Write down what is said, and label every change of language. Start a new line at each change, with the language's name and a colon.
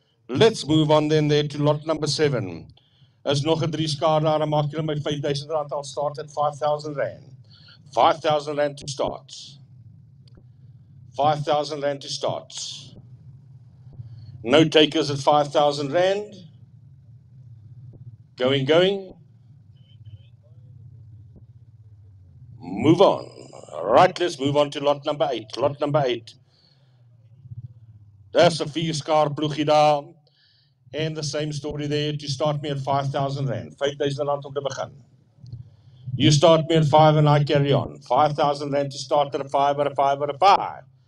English: Let's move on then there to lot number 7.
Afrikaans: Is nog 'n 3 skaar daar, dan maak julle my 5,000 rand.
English: I'll start at 5,000 rand. 5,000 rand to start. 5,000 rand to start. No takers at 5,000 rand. Going. Move on. Right, let's move on to lot number 8. Lot number 8. There's a 4
Afrikaans: skaar ploegie daar.
English: And the same story there to start me at 5,000 rand.
Afrikaans: 5,000 rand om te begin.
English: You start me at 5 and I carry on. 5,000 rand to start at a 5, at a 5, at a 5.